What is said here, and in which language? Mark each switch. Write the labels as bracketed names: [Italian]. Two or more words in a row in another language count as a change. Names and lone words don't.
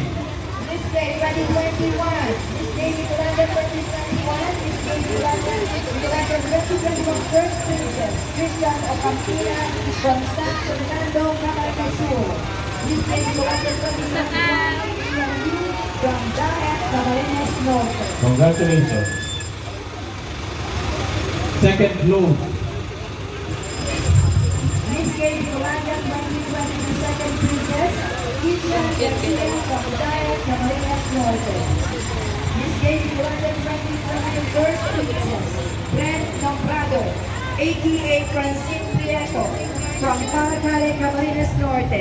[English] Miss 2021, Miss Bicolandia 2021, Miss Bicolandia 2021 First Princess, Christian Ocampina from San Fernando, Camarines Sur. Miss Bicolandia 2021, from Daet, Camarines Norte. Congratulations. Second blow. Miss Bicolandia 2020 Second Princess, Christian Garcia from Daet, Camarines Norte. Miss Bicolandia 2020 First Princess, Brent Nombrado, aka Francine Prieto from Paracale, Camarines Norte.